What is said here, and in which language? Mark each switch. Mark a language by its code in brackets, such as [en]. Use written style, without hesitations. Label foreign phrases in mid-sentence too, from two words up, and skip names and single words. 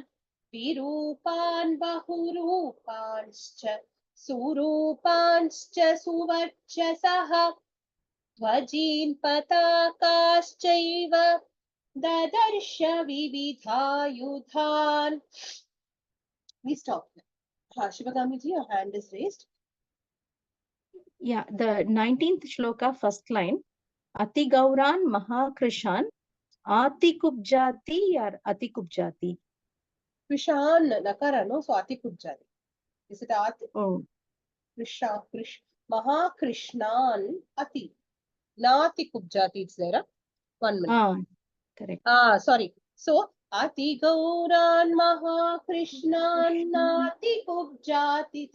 [sa] विरूपान् बहुरूपांश्च. सुरूपांश्च सुवर्चसः. ध्वजिन् पताकाश्चैव. ददर्श विविधायुधान्. [en] We stop. Shivagamiji, your hand is raised. Yeah, the 19th shloka, first line. [sa] अति गौरान् महाकृशान्, अति कुब्जाति or अति कुब्जाति? कृशान्, नकार, no? So अति कुब्जाति. [en] Is it Ati? Oh. [sa] कृश, महाकृशान्, अति. नाति कुब्जाति, [en] it's there. 1 minute. Correct. Sorry. So, [sa] अति गौरान् महाकृशान्, नाति कुब्जाति.